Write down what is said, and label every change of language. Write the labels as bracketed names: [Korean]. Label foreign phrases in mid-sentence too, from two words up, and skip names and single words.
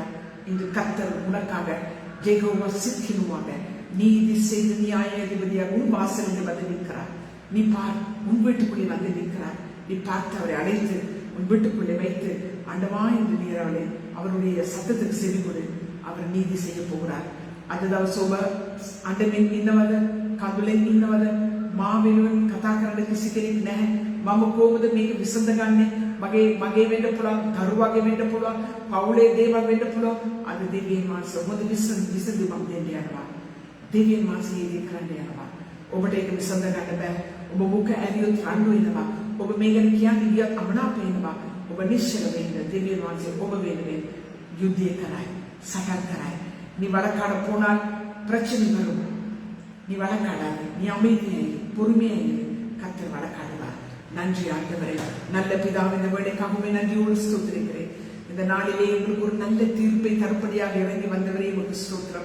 [Tamil] இன்று கர்த்தர் உனக்காக யெகோவா சிக்கினுவாக நீதி செய்து நியாயாதிபதியாக உன் வாசலில் வந்து நிற்கிறார். நீ பார், உன் வீட்டுக்குள்ளே வந்து நிற்கிறார். நீ பார்த்து அவரை அழைத்து உன் வீட்டுக்குள்ளே வைத்து ஆண்டவா என்று நீராலே அவருடைய சத்தத்துக்கு செவி கொடு. அவர் நீதி செய்ய போகிறார். அதுதான் [Sinhala] සොබ අඬමින් ඉන්නවද? කඳුලෙන් ඉන්නවද? මා වෙනුවෙන් කතා කරන්න කිසි කෙනෙක් නැහැ. මම කොහොමද මේක විසඳගන්නේ? මගේ වෙන්න පුළුවන්, දරුවාගේ වෙන්න පුළුවන්, පවුලේ දේවල් වෙන්න පුළුවන්. අද දෙවියන් වහන්සේ මොකද විසඳුමක් දෙන්න යනවා. දෙවියන් වහන්සේ ඒක කරන්න යනවා. ඔබට ඒක විසඳ ගන්න බෑ. ඔබ මුඛ ඇරියොත් රණ්ඩු වෙනවා. ඔබ මේ ගැන කියන්නේ ගියත් අමනාප වෙනවා. ඔබ නිශ්චල වෙන්න දෙවියන් වහන්සේ ඔබ වෙනුවෙන් යුද්ධය කරයි, සටන් කරයි. [Tamil] நீ வழக்காட போனால் பிரச்சனை வரும். நீ வழக்காடாது, நீ அமைதியாய் பொறுமையாய் கர்த்தர் வழக்காடுவார். நன்றி ஆண்டவரே, நல்ல பிதாவே, இந்த வேளைக்காகவே நன்றியோடு ஸ்தோத்திரிக்கிறேன். இந்த நாளிலே உங்களுக்கு ஒரு நல்ல தீர்ப்பை தரப்படியாக இறங்கி வந்தவரே உங்களுக்கு ஸ்தோத்திரம்.